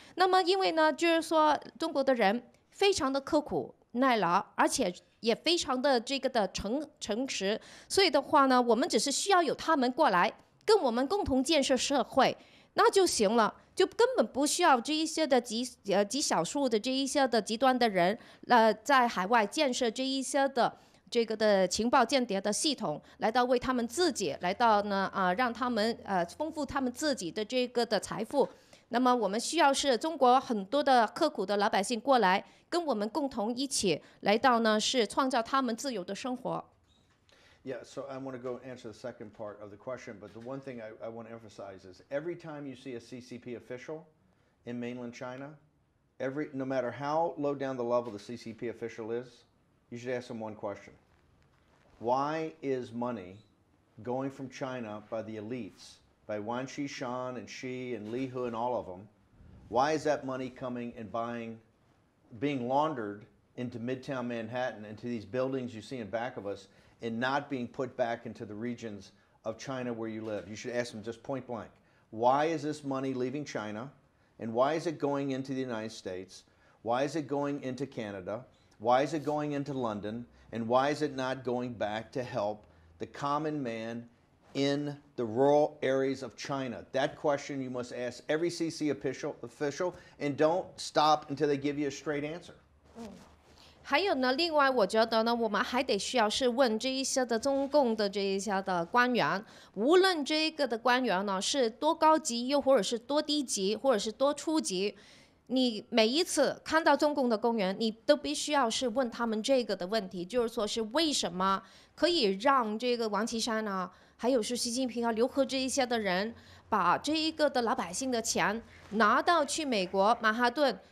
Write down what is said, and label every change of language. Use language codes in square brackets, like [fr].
[zh] 那么因为呢，就是说中国的人非常的刻苦耐劳，而且也非常的这个的诚实，所以的话呢，我们只是需要有他们过来跟我们共同建设社会，那就行了，就根本不需要这一些的极少数的这一些的极端的人，在海外建设这一些的这个的情报间谍的系统，来到为他们自己来到呢让他们丰富他们自己的这个的财富。那么我们需要是中国很多的刻苦的老百姓过来，跟我们共同一起来到呢，是创造他们自由的生活。 [en] Yeah, so I want to go answer the second part of the question, but the one thing I want to emphasize is every time you see a CCP official in mainland China, no matter how low down the level the CCP official is, you should ask them one question. Why is money going from China by the elites, by Wan Xishan and Xi and Li Hu and all of them, why is that money coming and being laundered into Midtown Manhattan, into these buildings you see in back of us, and not being put back into the regions of China where you live? You should ask them just point blank. Why is this money leaving China, and why is it going into the United States? Why is it going into Canada? Why is it going into London? And why is it not going back to help the common man in the rural areas of China? That question you must ask every CC official, and don't stop until they give you a straight answer. [zh] 还有呢，另外我觉得呢，我们还得需要是问这一些的中共的这一些的官员，无论这个的官员呢是多高级，又或者是多低级，或者是多初级，你每一次看到中共的官员，你都必须要是问他们这个的问题，就是说是为什么可以让这个王岐山啊，还有是习近平啊、刘鹤这一些的人，把这一个的老百姓的钱拿到去美国曼哈顿。